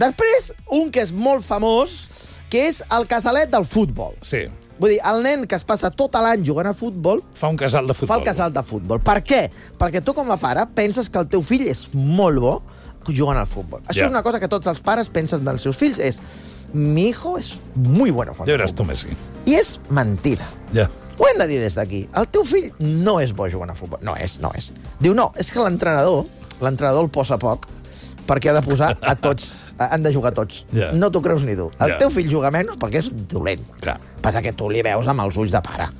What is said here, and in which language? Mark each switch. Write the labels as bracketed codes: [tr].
[ca] Després, un que és molt famós, que és el casalet del futbol. Sí. Vull dir, el nen que es passa tot l'any jugant a futbol... Fa un casal de futbol. Fa el casal de futbol. Per què? Perquè tu, com a pare, penses que el teu fill és molt bo jugant al futbol. Això és una cosa que tots els pares pensen dels seus fills. [es] És, mi hijo es muy bueno jugando. [ca] Ja veràs tu, Messi. I és mentida. Ja. Yeah. Ho hem de dir des d'aquí. El teu fill no és bo jugant a futbol. No és. Diu, no, és que l'entrenador el posa poc perquè ha de posar a tots... Han de jugar tots. Yeah. No t'ho creus ni tu. El teu fill juga menys perquè és dolent. Clar. Passa que tu li veus amb els ulls de pare.